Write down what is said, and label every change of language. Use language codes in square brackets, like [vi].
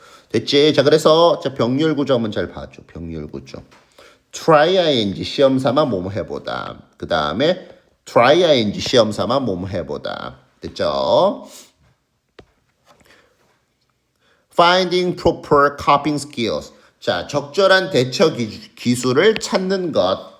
[ko] 됐지? 자, 그래서 자, 병렬 구조 한번 잘 봐줘. 병렬 구조. try ing 시험 삼아 몸 해보다. 그 다음에 try ing 시험 삼아 몸 해보다. 됐죠? [en] finding proper coping skills. [ko] 자, 적절한 대처 기술을 찾는 것.